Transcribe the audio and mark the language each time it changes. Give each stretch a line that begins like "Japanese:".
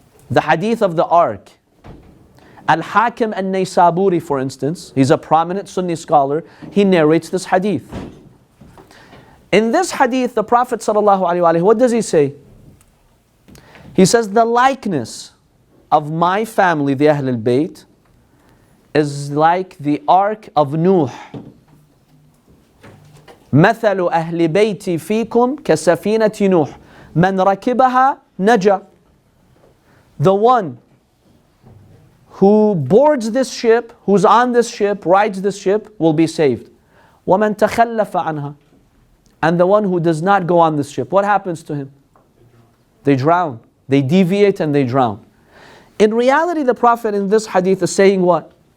English: The hadith of the ark. Al-Hakim al-Naysaburi, for instance, he's a prominent Sunni scholar, he narrates this hadith. In this hadith, the Prophet ﷺ, what does he say? He says, the likeness of my family, the Ahlul Bayt, is like the ark of Nuh.
Arabic: مثل أهل بيتي فيكم كسفينة نوح من ركبها نجا.
English: The one who boards this ship, who's on this ship, rides this ship, will be saved.
Arabic: وَمَنْ تَخَلَّفَ عَنْهَا.
English: And the one who does not go on this ship, what happens to him? They drown. They deviate and they drown. In reality, the Prophet in this hadith is saying what?